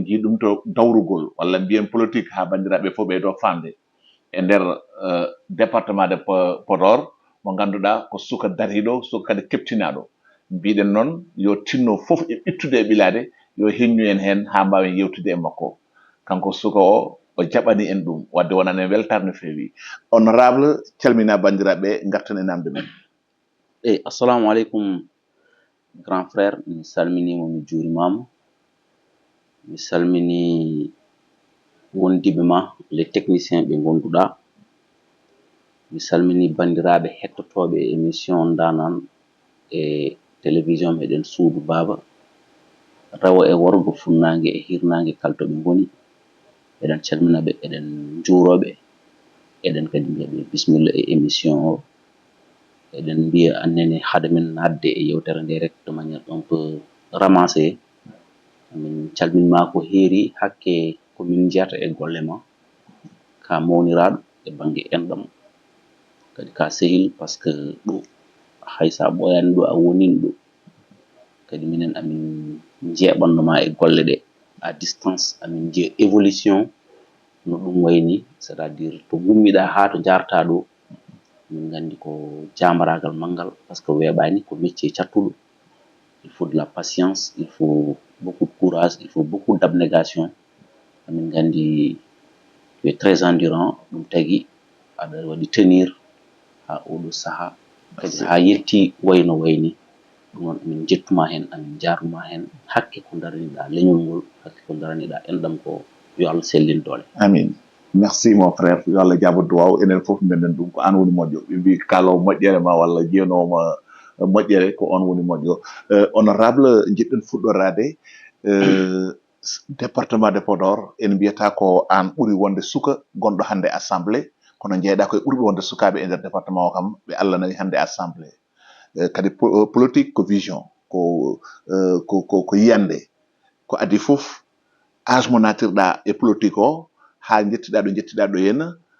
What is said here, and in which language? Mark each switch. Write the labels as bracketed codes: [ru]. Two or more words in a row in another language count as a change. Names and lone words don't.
[ff] jii ɗum to dawrugol walla mbiyen politique ha bandiraɓe fof ɓeydo famde e nder [fr] département de Podor [ff] mo ganduɗa ko suka dariɗo suka kadi keptinaɗo mbiɗen noon yo tinno fof e ɓittude e ɓilade yo heññu en hen ha mbawen yewtude e makko kanko suka o jaɓani en ɗum wadde wonani en weltare no fewi honorable calmina bandiraɓe gartan e namde men. [ar] السلام عليكم [fr] grand frère, [ff] mi salminima mi juurimama, mi salmini wondiɓe ma [fr] les techniciens [ff] ɓe gonduɗa, mi salmini bandiraɓe hettotoɓe émission Ndanan e télévision meɗen Suudu Baba rewo e worgo funnangue e hirnangue kalto ɓe goni eɗen calminaɓe eɗen juuroɓe eɗen kadi mbiyaɓe bisimilla e émission o eɗen mbiya annene haade men nadde e yewtere nde rek [fr] de manière un peu ramassé [ff] min calminma ko heeri hakke komin jeyata e golle ma ka mawniraɗo e banggue enɗam kadi ka sehil [fr] par ce que [ff] ɗo haysa ɓoyani ɗo a wonini ɗo kadi minen amin jeeɓannoma e golle ɗe [fr] à distance [ff] amin jiiya évolution no ɗum wayni [fr] c' est à dire [ff] to gummiɗa ha to jarata ɗo min gandi ko jamaragal manggal [fr] par ce que [ff] weeɓani ko métier cattuɗo [fr] il faut de la patience, il faut beaucoup de courage, il faut beaucoup d'abnégation [ff] amin gandi [fr] tu es très endurant [ff] ɗum tagui aɗa waɗi tenir ha oɗo saaha kadi ha yetti wayno wayni ɗum noon amin jettuma hen amin jarnuma hen hakke ko daraniɗa leñol ngol hakke ko daraniɗa enɗam ko yo Allah sellin doole. Amin. [fr] Merci mon frère [ff] yo Allah jaabo duwaw enen fof menden ɗum ko an woni moƴƴo ɓe mbi kalowo moƴƴere ma walla jiyanowoma moƴƴere ko on woni moƴƴo honorable jiɗɗen fuɗɗorade [fr] département de Podor [ff] en mbiyata ko an ɓuuri wonde suka gonɗo hande assemblée kono jeeyɗa koye ɓurɓe wonde sukaɓe e nder département o kam ɓe Allah nawi hande assemblée kadi politique ko vision ko yiyande ko adi fof âge mo natirɗa e politique o ha jettiɗa ɗo henna